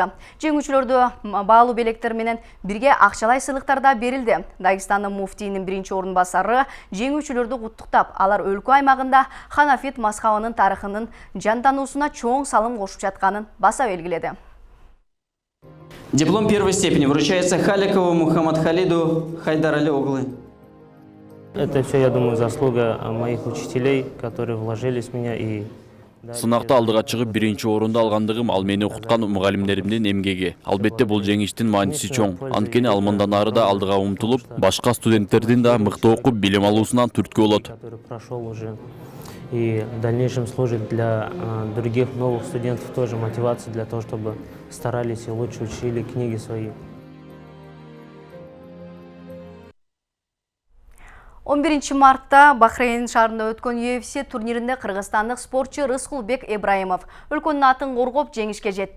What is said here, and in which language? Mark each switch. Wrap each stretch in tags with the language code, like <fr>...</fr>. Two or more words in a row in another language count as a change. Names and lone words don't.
<ky>Жеңүүчүлөрдү баалуу белектер менен бирге акчалай сыйлыктар да берилди. Дагестандын муфтийинин биринчи орун басары жеңүүчүлөрдү куттуктап, алар өлкө аймагында Ханафит мазхабынын тарыхынын жандануусуна чоң салым кошуп жатканын баса белгиледи.</ky> <ru>Диплом первой степени вручается Халикову Мухаммадхалиду Хайдарали Оглы. Это все, я думаю, заслуга моих учителей, которые вложились в меня и...</ru> <ky>Сынакта алдыга чыгып биринчи орунду алгандыгым ал мени окуткан мугалимдеримдин эмгеги. Албетте бул жеңиштин мааниси чоң. Анткени ал мындан ары да алдыга умтулуп, башка студенттердин да мыкты окуп билим алуусунан түрткү болот.</ky> <ru>Который прошел уже и в дальнейшем служит для других новых студентов тоже мотивацией для того, чтобы старались и лучше учили книги свои.</ru> <ky>11 мартта Бахрейн шаарында өткөн UFC турниринде кыргызстандык спортчу Рыскулбек Ибраимов өлкөнүн атын коргоп жеңишке жетти.</ky>